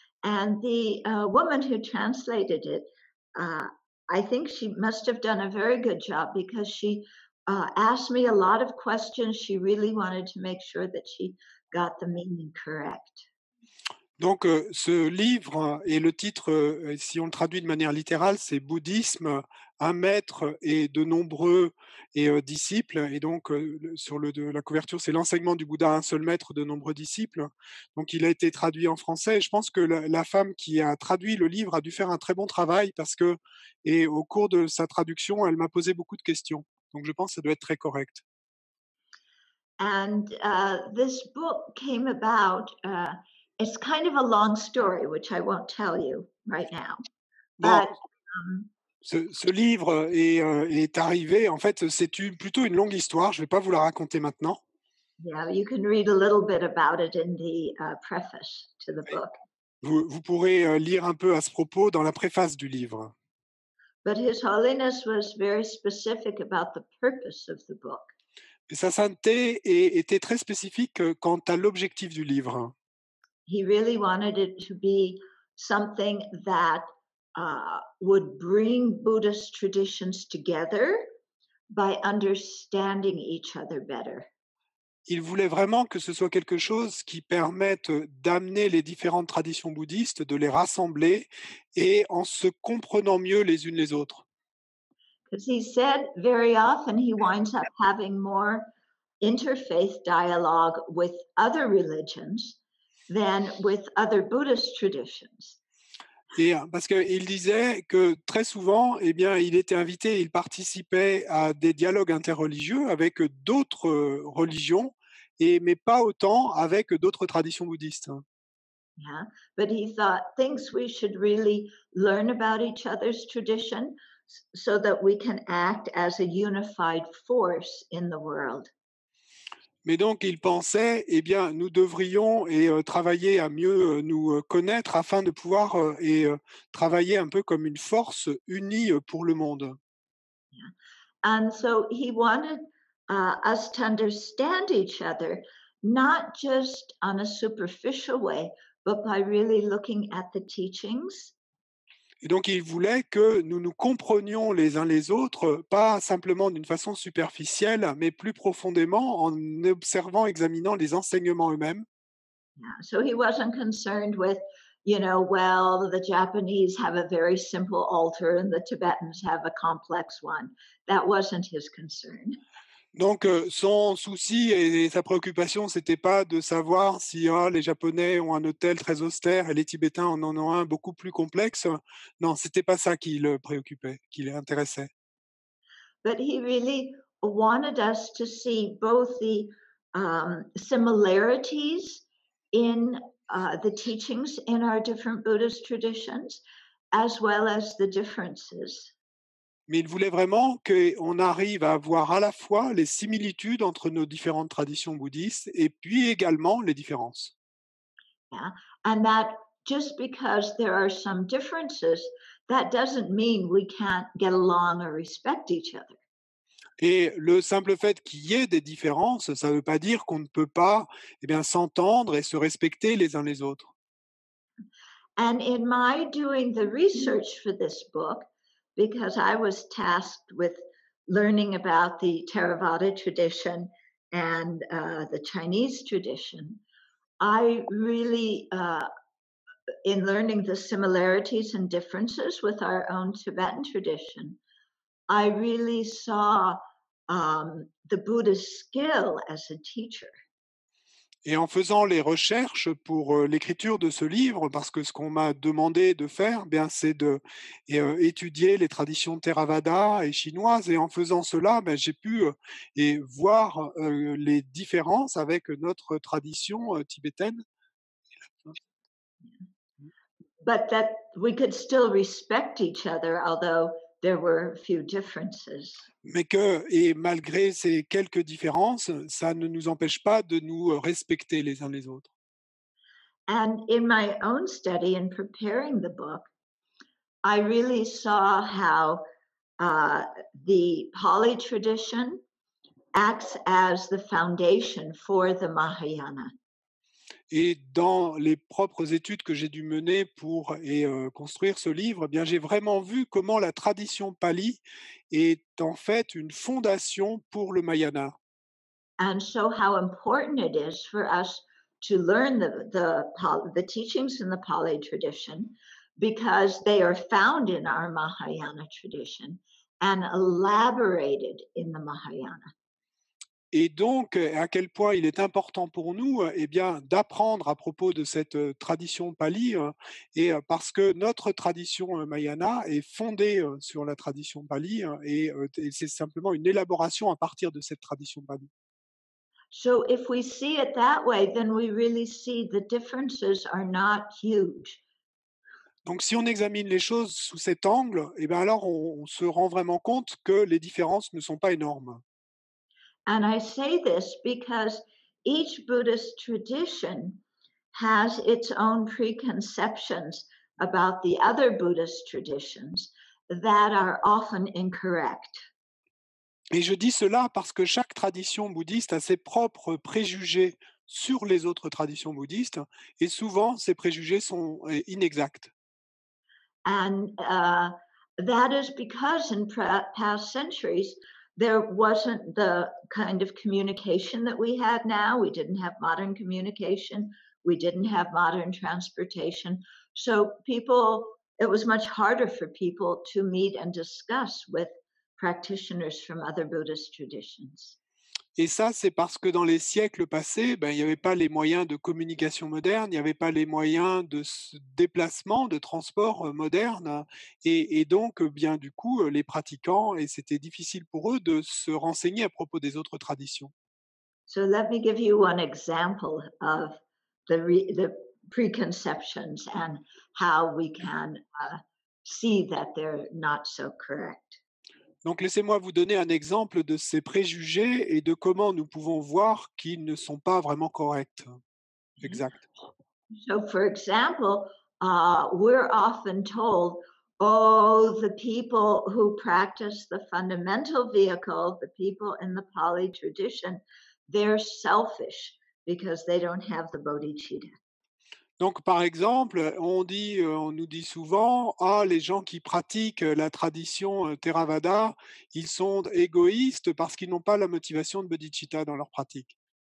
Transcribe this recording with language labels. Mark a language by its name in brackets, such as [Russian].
[English] And the woman who translated it, uh, I think she must have done a very good job because she asked me a lot of questions. She really wanted to make sure that she got the meaning correct. [French] Donc, ce livre et le titre, si on le traduit de manière littérale, c'est Bouddhisme, un maître et de nombreux disciples. Et donc, sur la couverture, c'est l'enseignement du Bouddha, un seul maître, de nombreux disciples. Donc, il a été traduit en français. Et je pense que la femme qui a traduit le livre a dû faire un très bon travail et au cours de sa traduction, elle m'a posé beaucoup de questions. Donc, je pense que ça doit être très correct. [English] And this book came about, it's kind of a long story, which I won't tell you right now. [French] Bon, [English] But [French] ce livre est arrivé, en fait, plutôt une longue histoire. Je ne vais pas vous la raconter maintenant. [English] yeah, you can read a little bit about it in the preface to the book. [French] Vous pourrez lire un peu à ce propos dans la préface du livre. [English] But His Holiness was very specific about the purpose of the book. [French] Et sa sainteté était très spécifique quant à l'objectif du livre. [English] He really wanted it to be something that would bring Buddhist traditions together by understanding each other better. [French] Il voulait vraiment que ce soit quelque chose qui permette d'amener les différentes traditions bouddhistes, de les rassembler et en se comprenant mieux les unes les autres. [English] Because he said very often he winds up having more interfaith dialogue with other religions than with other Buddhist traditions. [French] Et parce qu'il disait que très souvent, eh bien, il était invité, il participait à des dialogues interreligieux avec d'autres religions, mais pas autant avec d'autres traditions bouddhistes. [English] Yeah, but he thought things we should really learn about each other's tradition so that we can act as a unified force in the world. [French] Mais donc, il pensait, eh bien, nous devrions travailler à mieux nous connaître afin de pouvoir travailler un peu comme une force unie pour le monde. [English] Yeah. And so he wanted us to understand each other, not just on a superficial way, but by really looking at the teachings. [French] Et donc, il voulait que nous nous comprenions les uns les autres, pas simplement d'une façon superficielle, mais plus profondément en observant, examinant les enseignements eux-mêmes. [English] Yeah. So he wasn't concerned with, well, the Japanese have a very simple altar and the Tibetans have a complex one. That wasn't his concern. [French] Donc, son souci et sa préoccupation, c'était pas de savoir si les Japonais ont un autel très austère et les Tibétains en ont un beaucoup plus complexe. Non, c'était pas ça qui le préoccupait, qui l'intéressait. [English] But he really wanted us to see both the similarities in the teachings in our different Buddhist traditions, as well as the differences. [French] Mais il voulait vraiment qu'on arrive à voir à la fois les similitudes entre nos différentes traditions bouddhistes et puis également les différences. [English] Yeah. And that just because there are some differences, that doesn't mean we can't get along or respect each other. [French] Et le simple fait qu'il y ait des différences, ça ne veut pas dire qu'on ne peut pas s'entendre et se respecter les uns les autres. [English] And in my doing the research for this book, because I was tasked with learning about the Theravada tradition and the Chinese tradition, I really, in learning the similarities and differences with our own Tibetan tradition, I really saw the Buddha's skill as a teacher. [French] Et en faisant les recherches pour l'écriture de ce livre, parce que ce qu'on m'a demandé de faire, eh bien, c'est de étudier les traditions Theravada et chinoises. Et en faisant cela, ben, j'ai pu et voir les différences avec notre tradition tibétaine. [English] But that we could still respect each other, although there were a few differences. [French] Mais que, et malgré ces quelques différences, ça ne nous empêche pas de nous respecter les uns les autres. [English] And in my own study in preparing the book, I really saw how the Pali tradition acts as the foundation for the Mahayana. [French] Et dans les propres études que j'ai dû mener pour construire ce livre, eh bien, j'ai vraiment vu comment la tradition pali est en fait une fondation pour le Mahayana. [English] And so how important it is for us to learn the teachings in the Pali tradition because they are found in our Mahayana tradition and elaborated in the Mahayana. [French] Et donc, à quel point il est important pour nous, eh bien, d'apprendre à propos de cette tradition pali, parce que notre tradition Mahayana est fondée sur la tradition pali, et c'est simplement une élaboration à partir de cette tradition pali. [English] So if we see it that way, then we really see the differences are not huge. [French] Donc, si on examine les choses sous cet angle, eh bien alors on se rend vraiment compte que les différences ne sont pas énormes. [English] And I say this because each Buddhist tradition has its own preconceptions about the other Buddhist traditions that are often incorrect. [French] Et je dis cela parce que chaque tradition bouddhiste a ses propres préjugés sur les autres traditions bouddhistes, et souvent ces préjugés sont inexacts. [English] And that is because in past centuries, there wasn't the kind of communication that we had now. We didn't have modern communication. We didn't have modern transportation. So it was much harder for people to meet and discuss with practitioners from other Buddhist traditions. [French] Et ça, c'est parce que dans les siècles passés, ben, il n'y avait pas les moyens de communication moderne, il n'y avait pas les moyens de déplacement, de transport moderne, et donc, bien du coup, les pratiquants, et c'était difficile pour eux de se renseigner à propos des autres traditions. [English] So let me give you one example of the preconceptions and how we can see that they're not so correct. [French] Donc, laissez-moi vous donner un exemple de ces préjugés et de comment nous pouvons voir qu'ils ne sont pas vraiment corrects. Exact. [English] So, for example, we're often told, oh, the people who practice the fundamental vehicle, the people in the Pali tradition, they're selfish because they don't have the bodhicitta. [French] Donc, par exemple, on nous dit souvent, ah, les gens qui pratiquent la tradition Theravada, ils sont égoïstes parce qu'ils n'ont pas la motivation de bodhicitta dans leur pratique.